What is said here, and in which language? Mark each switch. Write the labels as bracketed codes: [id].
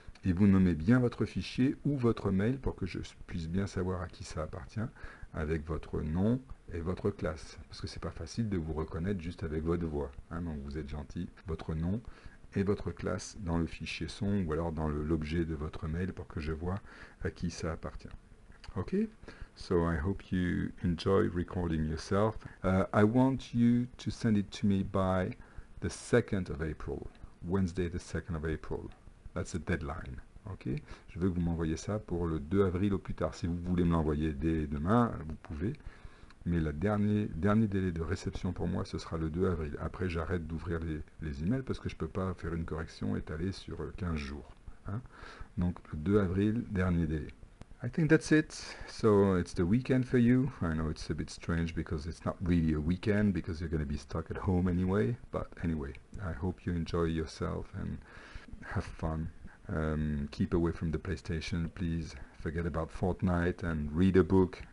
[fr] Et vous nommez bien votre fichier ou votre mail pour que je puisse bien savoir à qui ça appartient, avec votre nom et votre classe. Parce que c'est pas facile de vous reconnaître juste avec votre voix. Hein, donc vous êtes gentil, votre nom et votre classe dans le fichier son ou alors dans l'objet de votre mail pour que je vois à qui ça appartient. Ok? [en] So I hope you enjoy recording yourself. I want you to send it to me by the 2nd of April, Wednesday the 2nd of April. That's the deadline. Ok? [fr] Je veux que vous m'envoyiez ça pour le 2 avril au plus tard. Si vous voulez me l'envoyer dès demain, vous pouvez. Mais le dernier délai de réception pour moi, ce sera le 2 avril. Après, j'arrête d'ouvrir les emails parce que je ne peux pas faire une correction étalée sur 15 jours. Hein? Donc, le 2 avril, dernier délai. [en] I think that's it. So it's the weekend for you. I know it's a bit strange because it's not really a weekend because you're going to be stuck at home anyway. But anyway, I hope you enjoy yourself and have fun. Keep away from the PlayStation, please. Forget about Fortnite and read a book.